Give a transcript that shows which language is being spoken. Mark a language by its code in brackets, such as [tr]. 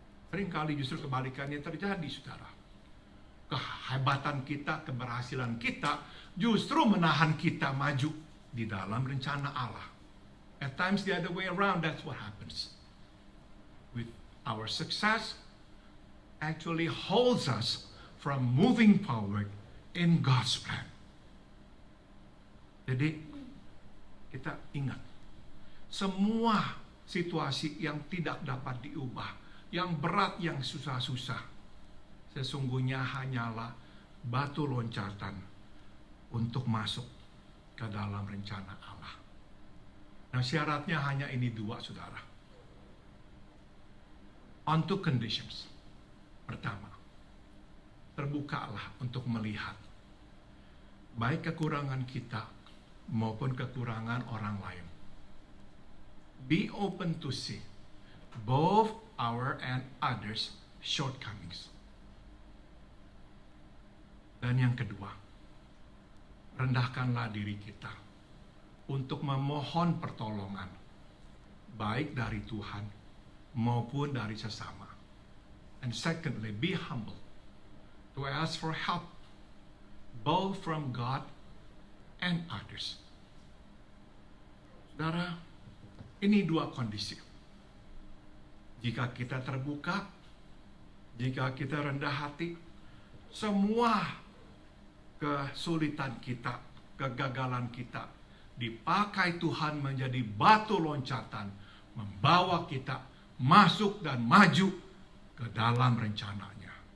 [id] Seringkali justru kebalikannya terjadi, saudara. Kehebatan kita, keberhasilan kita justru menahan kita maju di dalam rencana Allah. [en] At times the other way around, that's what happens. With our success actually holds us from moving forward in God's plan. [id] Jadi kita ingat, semua situasi yang tidak dapat diubah, yang berat, yang susah-susah, sesungguhnya hanyalah batu loncatan untuk masuk ke dalam rencana Allah. Nah, syaratnya hanya ini dua, saudara. [en] On two conditions. [id] Pertama, terbukalah untuk melihat baik kekurangan kita maupun kekurangan orang lain. [en] Be open to see both our and others' shortcomings. [id] Dan yang kedua, rendahkanlah diri kita untuk memohon pertolongan, baik dari Tuhan maupun dari sesama. [en] And secondly, be humble to ask for help, both from God and others. [id] Saudara, ini dua kondisi. Jika kita terbuka, jika kita rendah hati, semua kesulitan kita, kegagalan kita dipakai Tuhan menjadi batu loncatan, membawa kita masuk dan maju ke dalam rencananya.